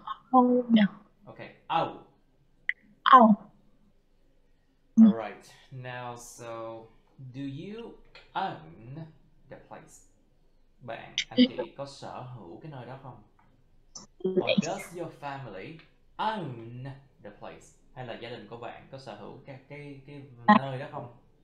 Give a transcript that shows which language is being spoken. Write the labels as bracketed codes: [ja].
[en] Own. Okay, owe. Own. Alright, now so do you own the place? [vi] Bạn, anh chị có sở hữu cái nơi đó không? [en] Or does your family own the place? [vi] Hay là gia đình của bạn có sở hữu cái nơi đó không?